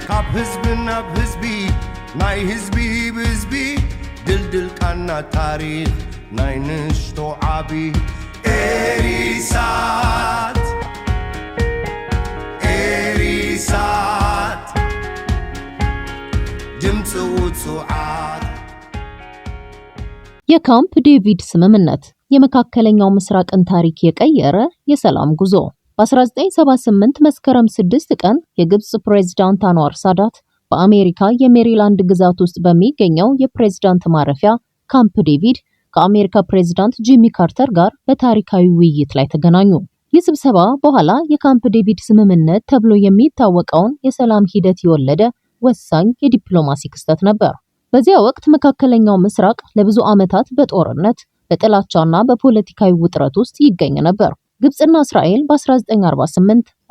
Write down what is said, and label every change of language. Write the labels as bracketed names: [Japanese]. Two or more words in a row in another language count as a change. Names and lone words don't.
[Tigrinya] ህዝብና ህዝቢ ናይ ህዝቢ ብህዝቢ ድልድል ቃና ታሪኽ ናይ ንሽቶ ዓቢ ኤሪሳት ድምፂ ውጽዓት [Amharic] የካምፕ ዴቪድ ስምምነት የመካከለኛው ምስራቅን ታሪክ የቀየረ የሰላም ጉዞ። በ1978 መስከረም 6 ቀን የግብጽ ፕሬዝዳንት አንዋር ሳዳት በአሜሪካ የሜሪላንድ ግዛት ውስጥ በሚገኘው የፕሬዝዳንት ማረፊያ ካምፕ ዴቪድ ከአሜሪካ ፕሬዝዳንት ጂሚ ካርተር ጋር በታሪካዊ ውይይት ላይ ተገናኙ። ይህ ስብሰባ በኋላ የካምፕ ዴቪድ ስምምነት ተብሎ የሚታወቀውን የሰላም ሂደት የወለደ ወሳኝ የዲፕሎማሲ ክስተት ነበር። በዚያ ወቅት መካከለኛው ምስራቅ ለብዙ ዓመታት በጦርነት በጥላቻና በፖለቲካዊ ውጥረት ውስጥ ይገኝ ነበር። ግብጽና እስራኤል በ1948፣